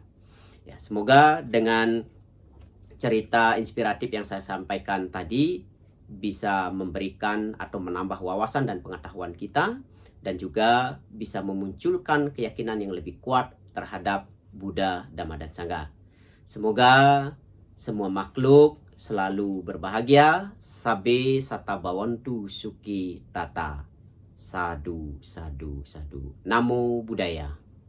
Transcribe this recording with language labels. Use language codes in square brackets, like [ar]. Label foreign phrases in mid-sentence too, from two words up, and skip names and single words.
[id] Ya, semoga dengan cerita inspiratif yang saya sampaikan tadi bisa memberikan atau menambah wawasan dan pengetahuan kita, dan juga bisa memunculkan keyakinan yang lebih kuat terhadap Buddha, Dhamma, dan Sangha. Semoga semua makhluk selalu berbahagia. [pi] Sabe sata bawantu suki tata. Sadu, sadu, sadu. Namo Buddhaya.